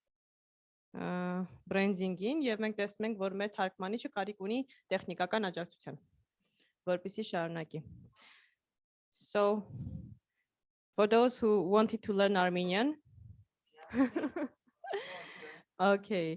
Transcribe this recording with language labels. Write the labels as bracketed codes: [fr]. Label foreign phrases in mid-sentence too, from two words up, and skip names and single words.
[hy] բրենդինգին եւ մենք տեսնում ենք, որ մեր թարգմանիչը կարիք ունի տեխնիկական աջակցության, որպեսզի շարունակի. [en] So for those who wanted to learn Armenian, okay.